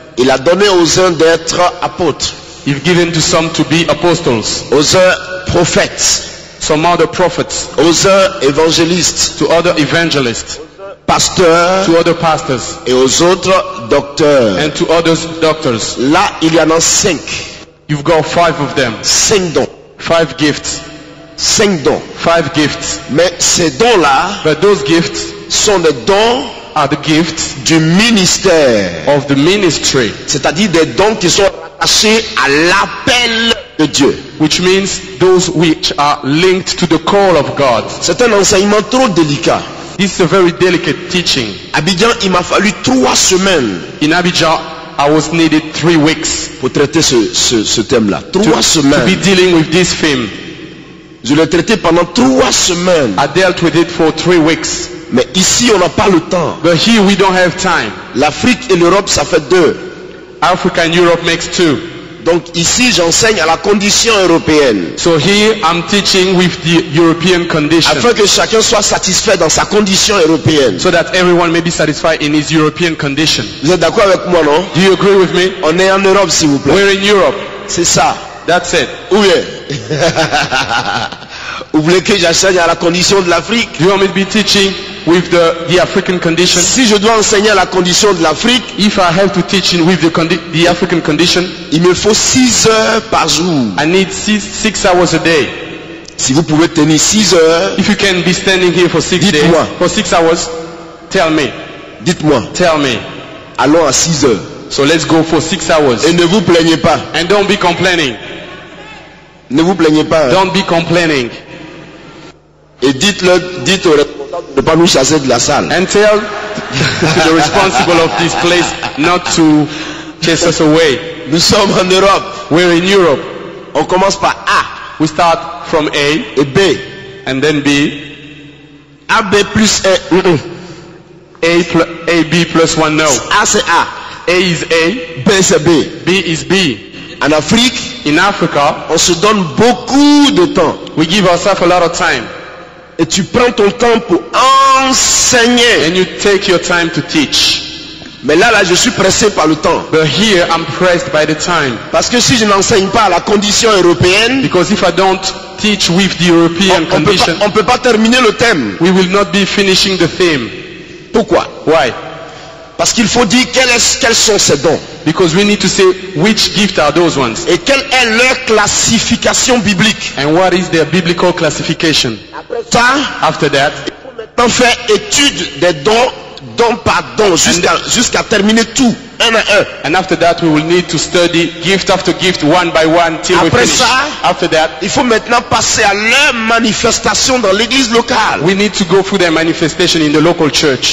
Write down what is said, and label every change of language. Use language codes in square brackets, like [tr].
[fr] Il a donné aux uns d'être apôtres. [en] You've given to some to be apostles. [fr] Aux uns prophètes. [en] Some other prophets. [fr] Aux uns évangélistes. [en] To other evangelists. [fr] Pasteurs. [en] To other pastors. [fr] Et aux autres docteurs. [en] And to others doctors. [fr] Là, il y en a 5. [en] You've got 5 of them. [fr] 5 dons. [en] 5 gifts. [fr] 5 dons. [en] 5 gifts. [fr] Mais ces dons-là, [en] but those gifts [fr] sont des dons [en] are the gifts [fr] du ministère. [en] Of the ministry. [fr] C'est-à-dire des dons qui sont rattachés à l'appel de Dieu. [en] Which means those which are linked to the call of God. [fr] C'est un enseignement trop délicat. [en] This is a very delicate teaching. [fr] Abidjan, il m'a fallu 3 semaines. [en] In Abidjan, I was needed 3 weeks. [fr] Pour traiter ce thème-là. 3 semaines. [en] To be dealing with this theme. [fr] Je l'ai traité pendant 3 semaines. [en] I dealt with it for 3 weeks. [fr] Mais ici, on n'a pas le temps. [en] But here we don't have time. [fr] L'Afrique et l'Europe, ça fait 2. [en] Africa and Europe makes 2. [fr] Donc ici, j'enseigne à la condition européenne. [en] So here I'm teaching with the European condition. [fr] Afin que chacun soit satisfait dans sa condition européenne. [en] So that everyone may be satisfied in his European condition. [fr] Vous êtes d'accord avec moi, non? [en] Do you agree with me? [fr] On est en Europe, s'il vous plaît. [en] We're in Europe. [fr] C'est ça. [en] That's it. [fr] Où est? Vous voulez que j'enseigne à la condition de l'Afrique? [en] Do you want me to be teaching with the African condition, [fr] si je dois enseigner la condition de l'Afrique, [en] if I have to teach with the African condition, [fr] il me faut 6 heures par jour. [en] I need 6 hours a day. [fr] Si vous pouvez tenir 6 heures, [en] If you can be standing here for 6 days, [fr] Dites-moi. [en] for 6 hours, tell me. [fr] dites-moi, [en] Tell me. [fr] allons à 6 heures. [en] So let's go for 6 hours. [fr] Et ne vous plaignez pas. [en] And don't be complaining. [fr] Ne vous plaignez pas. Hein. [en] Don't be complaining. [fr] Et dites au responsable de ne pas nous chasser de la salle. [en] And tell the responsible of this place not to chase us away. [fr] Nous sommes en Europe. [en] We're in Europe. [fr] On commence par A [en] We start from A [fr] et B. [en] and then B. [fr] AB plus 1. [en] A, B plus 1, no. [fr] A c'est A. [en] A is A, [fr] B c'est B. [en] B is B. [fr] En Afrique, [en] In Africa, [fr] on se donne beaucoup de temps. [en] we give ourselves a lot of time. [fr] Et tu prends ton temps pour enseigner. [en] And you take your time to teach. [fr] Mais là, je suis pressé par le temps. [en] But here, I'm pressed by the time. [fr] Parce que si je n'enseigne pas à la condition européenne, [en] Because if I don't teach with the European condition, [fr] on peut pas terminer le thème. [en] we will not be finishing the theme. [fr] Pourquoi? [en] Why? [fr] Parce qu'il faut dire quels sont ces dons. [en] Because we need to say which gift are those ones. [fr] Et quelle est leur classification biblique. [en] And what is their biblical classification? [fr] Ça, [en] After that, [fr] on fait étude des dons, don par don, jusqu'à terminer tout, un à un. [en] and after that we will need to study gift after gift, one by one, till we [fr] Après [en] finish. [fr] ça, [en] After that, [fr] il faut maintenant passer à leur manifestation dans l'église locale. [en] we need to go through their manifestation in the local church.